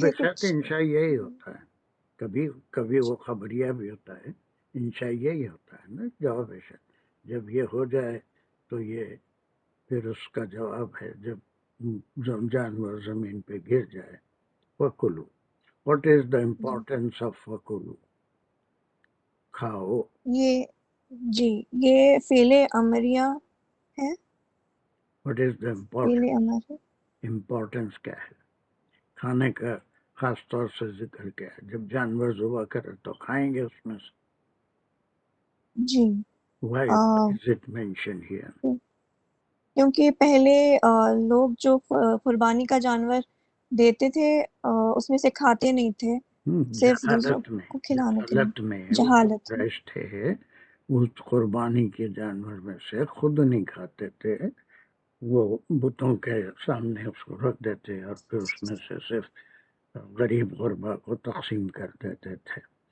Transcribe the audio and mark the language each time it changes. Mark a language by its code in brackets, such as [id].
[ur] پھر شرط کچھ انشائیہ ہی ہوتا ہے. کبھی وہ خبریہ بھی ہوتا ہے، انشائیہ ہی ہوتا ہے نا جواب شرط. جب یہ ہو جائے تو یہ پھر اس کا جواب ہے جب جانور زمین پہ گر جائے. [ar] وَكُلُوا. [en] What is the importance of وَكُلُوا؟ [ur] کھاؤ. یہ جی یہ فعل امریہ ہے. [en] What is the [ur] فعل امر ہے. امپورٹنس کیا ہے کھانے کا؟ خاص طور سے ذکر کیا ہے؟ جب جانور ذبح کرے تو کھائیں گے اس میں سے. جی [en] Why is it mentioned here؟ [ur] کیونکہ پہلے لوگ جو قربانی کا جانور دیتے تھے اس میں سے کھاتے نہیں تھے، صرف دوسروں کو کھلانے کے لیے. جہالت میں جہالت میں رائش تھے، اس قربانی کے جانور میں سے خود نہیں کھاتے تھے، وہ بتوں کے سامنے اس کو رکھ دیتے اور پھر اس میں سے صرف غریب غربا کو تقسیم کر دیتے تھے.